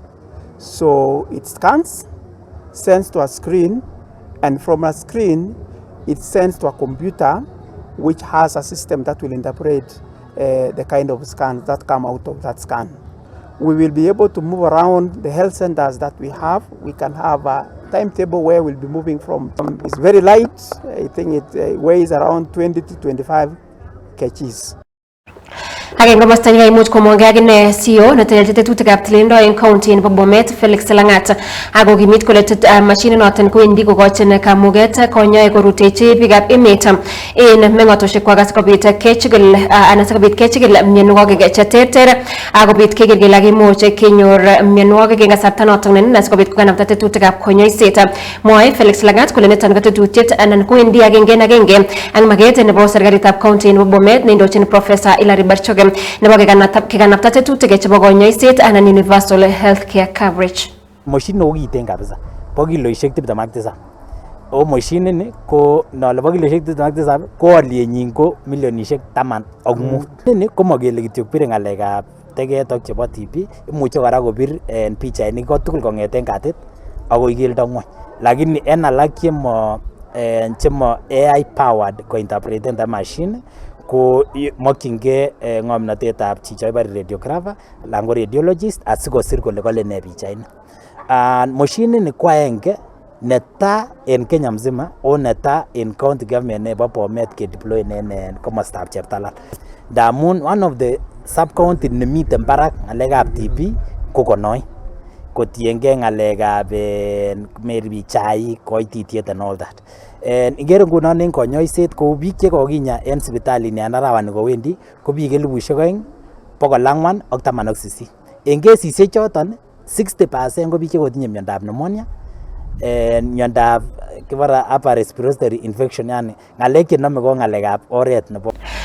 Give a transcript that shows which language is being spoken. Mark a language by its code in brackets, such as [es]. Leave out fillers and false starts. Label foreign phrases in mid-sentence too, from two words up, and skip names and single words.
[en] So it scans, sends to a screen, and from a screen, it sends to a computer, which has a system that will interpret the kind of scans that come out of that scan. We will be able to move around the health centers that we have. We can have a timetable where we'll be moving from. It's very light. I think it weighs around 20 to 25 kgs. [kln] Ageng komosta nekaimuch komong'e akine CEO netelelchi tetutikab tililindo en county nebo Bomet Felix Langat ako kimit kole mashinit noton kowendi kokochin kamuget konyoe korutechi biikab emet en meng'otosiekwak asikobit kechigil anan sikobit kechigil mionwogik cheterter akobit keker kele kakimuch kenyor mionwogik en kasarta noton nenin asikobit kokanapta tetutikab konyoiset. Mwoe Felix Langat kole niton ko tetutiet anan kowendi agenge en agenge ak maket nebo serikalitab county nebo Bomet neindochin Professor Hilary Barchoga nebo kekanapta tetutik chebo konyoiset anan [en] universal healthcare coverage. [kln] Machine ko kiten kabisa bo kiloisiek 27 o machine ni ko nole bo kiloisiek 27 ko alienyin ko milionisiek 15 ni ko makele kityo bire ng'alekab teget ak chebo TB imuche kora kobir en pichainik ko tugul kong'eten katit akoi keldo ng'wony lakini en alak chemo [en] AI powered [kln] ko interpreten [en] the machine [kln] ko mokyingei ng'omnotetab chicho ibare radiographer alan ko radiologist asikosir kole kole ne pichainik. Machine ni ko aenge neta en Kenya mzima o neta en [en] county government [kln] nebo Bomet ke deploy en komostab Cheptalal. Ndamun [en] one of the sub county [kln] nemiten barak ng'alekab TB ko Konoi kotiengei ng'alekab maybe chaik, koititiet [en] and all that. [kln] Ingere ngunon en konyoiset kou biik chekokinya en sipitalini en arawani kowendi ko biik 2,418. En kesisiek choton 60% ko biik chekotinye miondab pneumonia, miondab kibara [en] upper respiratory infection, [kln] yani ng'alek chenome ko ng'alekab oret nebo